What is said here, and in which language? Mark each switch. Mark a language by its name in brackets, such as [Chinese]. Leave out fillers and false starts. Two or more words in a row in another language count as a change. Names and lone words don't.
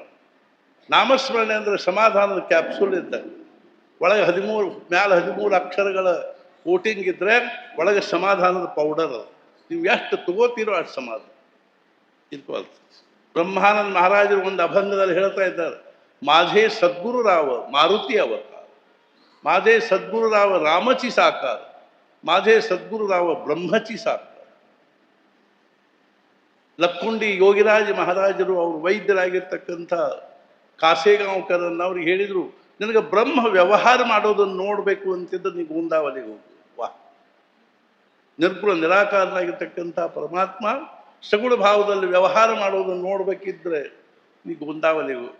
[Kannada] ನಾಮಸ್ಮರಣೆ ಅಂದ್ರೆ ಸಮಾಧಾನದ ಕ್ಯಾಪ್ಸೂಲ್ ಇದ್ದಾಗ ಒಳಗೆ 13 ಅಕ್ಷರಗಳ ಕೋಟಿಂಗ್ ಇದ್ರೆ ಒಳಗೆ ಸಮಾಧಾನದ ಪೌಡರ್ ಅದು. ನೀವು ಎಷ್ಟು ತಗೋತೀರೋ ಅಷ್ಟು ಸಮಾಧಾನ ಇದ್ಕೊಳ್ತ. ಬ್ರಹ್ಮಾನಂದ ಮಹಾರಾಜರು ಒಂದು ಅಭಂಗದಲ್ಲಿ ಹೇಳ್ತಾ ಇದ್ದಾರೆ, [Marathi] माझे सद्गुरुराव मारुती अवतार, माझे सद्गुरुराव रामची साकार, माझे सद्गुरुराव ब्रह्मची साकार. [Kannada] ಲಕ್ಕುಂಡಿ ಯೋಗಿರಾಜ ಮಹಾರಾಜರು ಅವರು ವೈದ್ಯರಾಗಿರ್ತಕ್ಕಂಥ ಕಾಸೇಗಾಂವ್ಕರನ್ನು ಅವ್ರಿಗೆ ಹೇಳಿದರು, ನಿನಗೆ ಬ್ರಹ್ಮ ವ್ಯವಹಾರ ಮಾಡೋದನ್ನು ನೋಡಬೇಕು ಅಂತಿದ್ದು ನೀವು ಗುಂದಾವಲಿಗೆ ಹೋಗು. ವಾ, ನಿರ್ಗುಣ ನಿರಾಕಾರನಾಗಿರ್ತಕ್ಕಂಥ ಪರಮಾತ್ಮ ಸಗುಣ ಭಾವದಲ್ಲಿ ವ್ಯವಹಾರ ಮಾಡೋದನ್ನು ನೋಡ್ಬೇಕಿದ್ರೆ ನೀವು ಗುಂದಾವಲಿಗೆ ಹೋಗು.